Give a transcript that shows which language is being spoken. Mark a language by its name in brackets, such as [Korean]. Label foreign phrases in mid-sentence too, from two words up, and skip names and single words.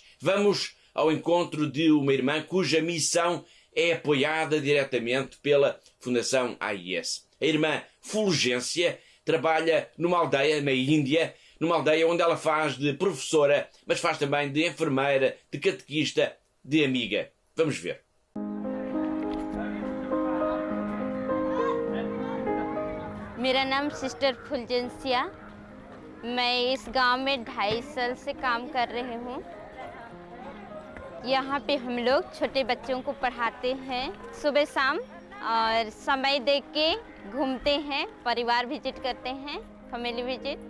[Portuguese] Vamos ao encontro de uma irmã cuja missão é apoiada diretamente pela Fundação AIS. A irmã Fulgência trabalha numa aldeia na Índia, numa aldeia onde ela faz de professora, mas faz também de enfermeira, de catequista, de amiga. Vamos ver. [Hindi] मेरा नाम सिस्टर फुलजेंसिया। मैं इस गांव में 2.5 साल से काम कर रही हूँ। यहाँ पे हम लोग छोटे बच्चों को पढ़ाते हैं सुबह शाम और समय देख के घूमते हैं, परिवार विजिट करते हैं, [English] family visit.